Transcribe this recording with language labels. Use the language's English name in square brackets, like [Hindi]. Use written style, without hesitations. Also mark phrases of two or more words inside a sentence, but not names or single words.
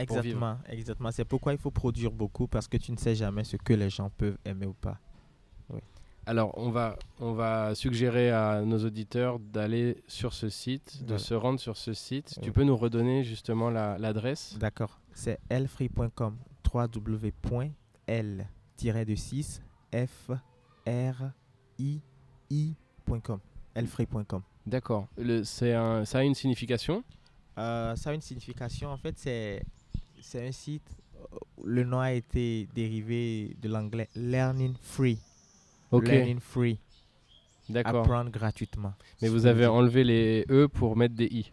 [French] Exactement, exactement. C'est pourquoi il faut produire beaucoup parce que tu ne sais jamais ce que les gens peuvent aimer ou pas. Alors, on va suggérer à nos auditeurs d'aller sur ce site, de Voilà. se rendre sur ce site. Tu Oui. peux nous redonner justement l'adresse? D'accord. C'est elfree.com. www.l-6 f-r-i-i.com. elfree.com. D'accord. Ça a une signification? Ça a une signification. En fait, c'est un site. Le nom a été dérivé de l'anglais Learning Free. Ok, Learning Free. d'accord. Apprendre gratuitement. Mais vous avez enlevé les E pour mettre des I.